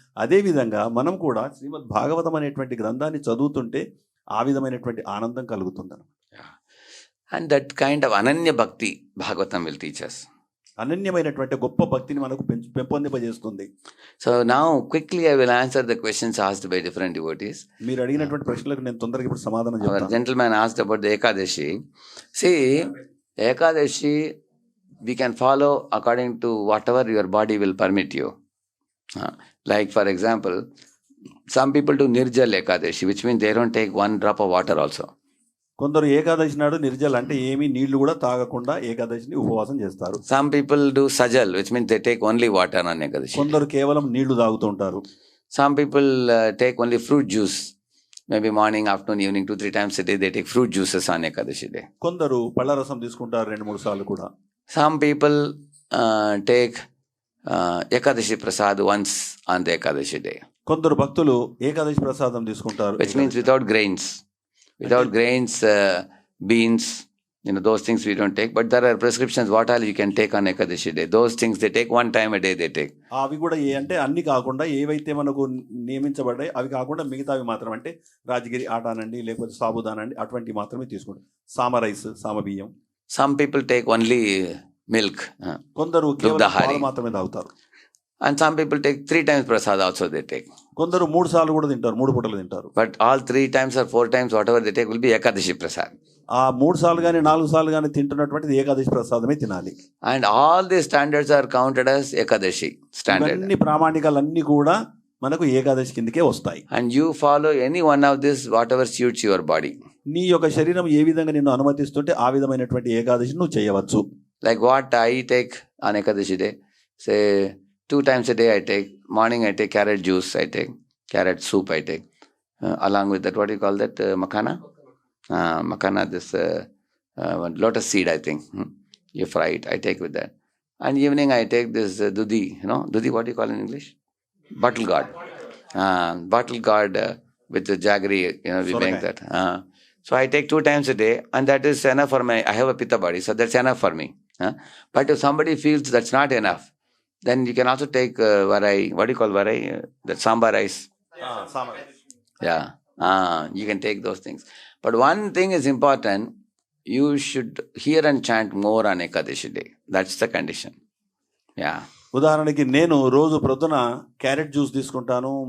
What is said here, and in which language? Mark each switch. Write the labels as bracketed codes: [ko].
[te] అదేవిధంగా మనం కూడా శ్రీమద్ భాగవతం అనేటువంటి గ్రంథాన్ని చదువుతుంటే ఆ విధమైనటువంటి ఆనందం కలుగుతుంది. [en] And that kind of ananya bhakti Bhagavatam will teach us. [te] అనన్యమైనటువంటి గొప్ప భక్తిని మనకు పెంపొందింపజేస్తుంది. [en] So now quickly I will answer the questions asked by different devotees. [te] మీరు అడిగినటువంటి ప్రశ్నలకు నేను తొందరగా ఇప్పుడు సమాధానం చెప్తాను. [en] Our gentleman asked about the Ekadashi. See, Ekadashi we can follow according to whatever your body will permit you. Like for example, some people do Nirjal Ekadashi, which means they don't take one drop of water also. [te] కొందరు ఏకాదశి నాడు నిర్జల అంటే ఏమీ నీళ్లు కూడా తాగకుండా ఏకాదశిని ఉపవాసం చేస్తారు. [en] Some people do Sajal, which means they take only water on Ekadashi. [te] కొందరు కేవలం నీళ్లు తాగుతూ ఉంటారు. [en] Some people take only fruit juice. Maybe morning, afternoon, evening, 2-3 times a day they take fruit juices on Ekadashi day. [te] కొందరు పళ్ళ రసం తీసుకుంటారు 2-3 సార్లు కూడా. [en] Some people take Ekadashi Prasad once on the Ekadashi day. [te] కొందరు భక్తులు ఏకాదశి ప్రసాదం తీసుకుంటారు. [en] Which means without grains. Without grains, beans, those things we don't take. But there are prescriptions what all you can take on Ekadashi day. Those things they take one time a day they take. [te] అవి కూడా అంటే అన్ని కాకుండా ఏవైతే మనకు నియమించబడ్డాయి అవి కాకుండా మిగతావి మాత్రం అంటే రాజగిరి ఆటానండి లేకపోతే సాబుదానండి అటువంటి మాత్రమే తీసుకుంటారు. సామ రైస్, సామ బియ్యం. [en] Some people take only milk. [te] కొందరు కేవలం పాలు మాత్రమే తాగుతారు. [en] And some people take 3 times prasad also they take. [te] కొందరు 3 సార్లు కూడా తింటారు, 3 పూటలు తింటారు. [en] But all 3 times or 4 times whatever they take will be Ekadashi prasad. [te] ఆ 3 సార్లు కానీ 4 సార్లు కానీ తింటున్నటువంటిది ఏకాదశి ప్రసాదమే తినాలి. [en] And all these standards are counted as Ekadashi standard. [te] అన్ని ప్రామాణికాలన్నీ కూడా మనకు ఏకాదశి కిందకే వస్తాయి. [en] And you follow any one of this whatever suits your body. [te] నీ యొక్క శరీరం ఏ విధంగా నిన్ను అనుమతిస్తుంటే ఆ విధమైనటువంటి ఏకాదశి నువ్వు చేయవచ్చు. [en] Like what I take on Ekadashi day, say 2 times a day I take. Morning I take carrot juice, I take carrot soup, I take. Along with that, what do you call that? Makhana? Makhana, this lotus seed, I think. You fry it, I take with that. And evening I take this dudhi, dudhi, what do you call in English? Bottle gourd. Bottle gourd with the jaggery, we make that. So I take 2 times a day, and that is enough for I have a pitta body, so that's enough for me. But if somebody feels that's not enough, then you can also take varai. What do you call varai? That sambar rice. Sambar rice. Yeah. You can take those things. But one thing is important. You should hear and chant more on Ekadashi day. That's the condition. Yeah. [te] ఉదాహరణకి నేను రోజు ప్రొద్దున carrot juice తీసుకుంటాను.